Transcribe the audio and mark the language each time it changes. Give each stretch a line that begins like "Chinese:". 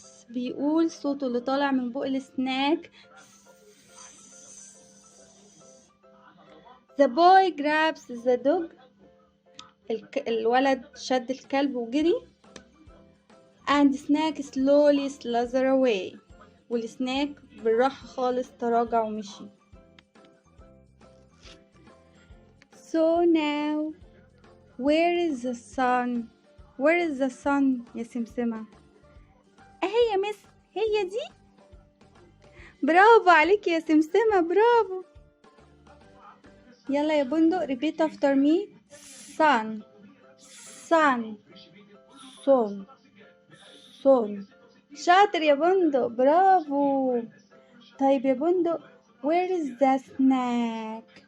Arabic: بيقول صوته اللي طالع من بق السناك.
English: The boy grabs the dog.
Arabic: الولد شد الكلب وجري.
English: and snake slowly slither away.
Arabic: والسناك بالراحة خالص تراجع ومشي.
English: So now where is the sun? Where is the sun
Arabic: يا سمسمة؟ اهي يا مس، هي دي. برافو عليك يا سمسمة، برافو. يلا يا بندق
English: repeat after me. sun sun sun sun.
Arabic: شاطر يا بندق، برافو. طيب يا بندق
English: where is the snack?